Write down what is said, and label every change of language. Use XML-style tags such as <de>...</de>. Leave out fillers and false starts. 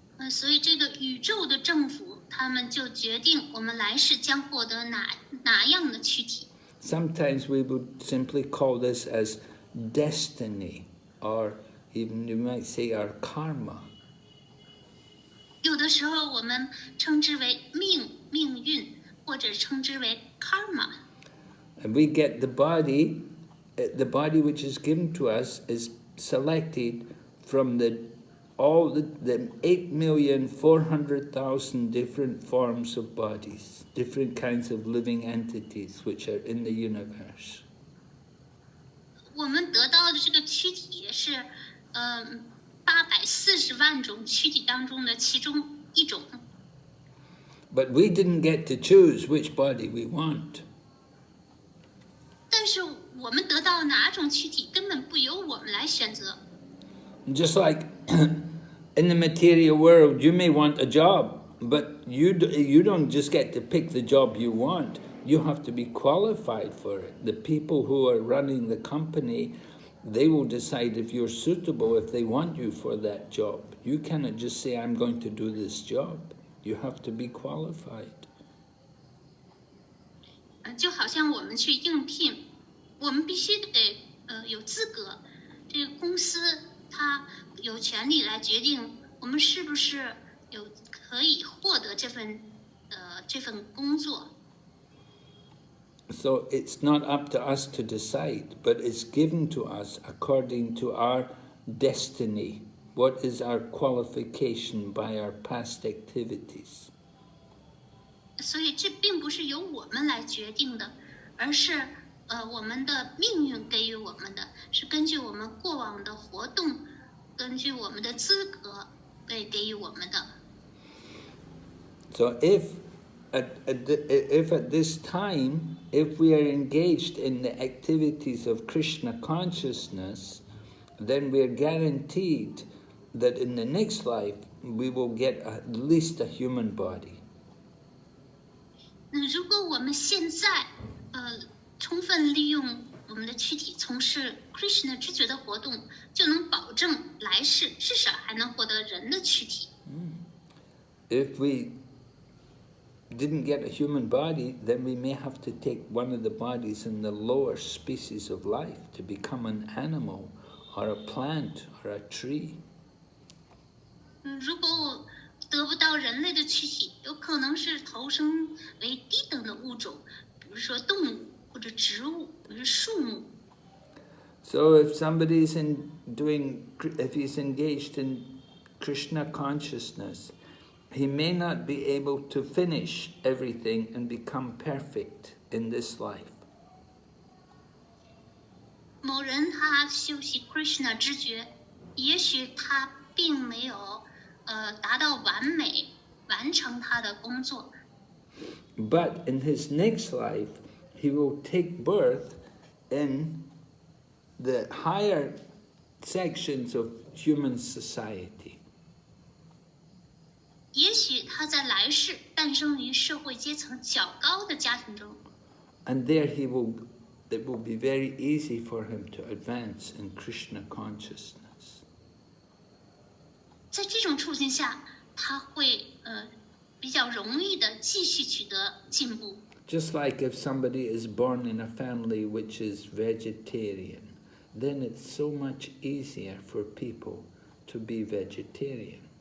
<zh>所以这个宇宙的政府，他们就决定我们来世将获得哪样的躯体。</zh> <en>Sometimes we would simply call this as destiny, or even you might say our karma.</en> <zh>有的时候我们称之为命运，或者称之为 karma。</zh> <en>And we get the body which is given to us is selected from all the 8,400,000 different forms of bodies, different kinds of living entities which are in the universe.</en> <zh>我们得到的这个躯体是840万种躯体当中的其中一种。</zh> <en>But we didn't get to choose which body we want.</en> <zh>但是我们得到哪种躯体根本不由我们来选择。</zh> <en>Just like in the material world, you may want a job, but you don't just get to pick the job you want. You have to be qualified for it. The people who are running the company, they will decide if you're suitable, if they want you for that job. You cannot just say, I'm going to do this job. You have to be qualified.</en> <zh>就好像我们去应聘，我们必须得有资格。这个公司它有权利来决定我们是不是可以获得这份工作。</zh> <en>So it's not up to us to decide, but it's given to us according to our destiny. What is our qualification by our past activities?</en> <zh>所以这并不是由我们来决定的，而是我们的命运给予我们的，是根据我们过往的活动，根据我们的资格给予我们的。</zh> <en>So if at this time, if we are engaged in the activities of Krishna consciousness, then we are guaranteed that in the next life we will get at least a human body.</en> <zh>如果我们现在充分利用我们的躯体从事 Krishna 知觉的活动，就能保证来世至少还能获得人的躯体。</zh> <en>If we didn't get a human body, then we may have to take one of the bodies in the lower species of life to become an animal or a plant or a tree.</en> <zh>如果得不到人类的躯体，有可能是投生为低等的物种，比如说动物或者植物，比如树木。</zh> <en>So if somebody is if he's engaged in Krishna consciousness, he may not be able to finish everything and become perfect in this life.</en> <zh>某人他修习 Krishna 知觉，也许他并没有达到完美，完成他的工作。</zh> <en>But in his next life, he will take birth in the higher sections of human society.</en> <zh>也许他在来世诞生于社会阶层较高的家庭中。</zh> <en>And there it will be very easy for him to advance in Krishna consciousness.</en> <zh>在这种处境下，他会比较容易的继续取得进步。</zh> <en>Just like if somebody is born in a family which is vegetarian, then it's so much easier for people to be vegetarian.</en>